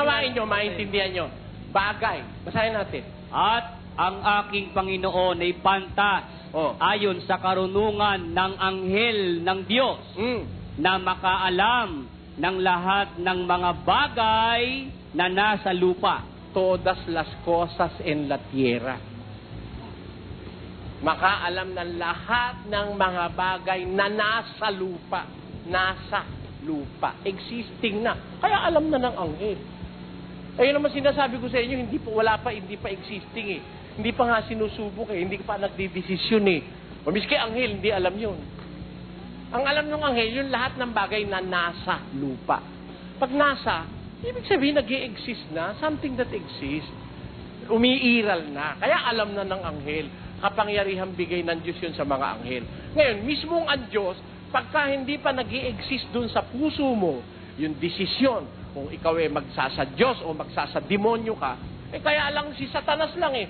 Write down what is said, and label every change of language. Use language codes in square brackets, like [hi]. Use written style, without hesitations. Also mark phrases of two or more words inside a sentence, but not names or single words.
[tl] unawain nyo, maintindihan nyo. Bagay. Basahin natin. At ang aking Panginoon ay pantas ayon sa karunungan ng anghel ng Diyos na makaalam ng lahat ng mga bagay na nasa lupa. [es] Todas las cosas en la tierra. [tl] Makaalam ng lahat ng mga bagay na nasa lupa. Nasa lupa. Existing na. Kaya alam na ng anghel. Ayun naman sinasabi ko sa inyo, hindi pa existing eh. Hindi pa nga sinusubok eh. Hindi pa nagdidesisyon eh. O miski anghel, hindi alam yun. Ang alam ng anghel, yung lahat ng bagay na nasa lupa. Pag nasa, ibig sabihin nag-i-exist na, [en] something that exists. [tl] Umiiral na. Kaya alam na ng anghel. Kapangyarihang bigay ng Diyos yun sa mga anghel. Ngayon, mismong ang Diyos, pagka hindi pa nag-i-exist dun sa puso mo, yung desisyon, kung ikaw ay magsasa-Diyos o magsasa-demonyo ka, kaya lang si Satanas lang eh.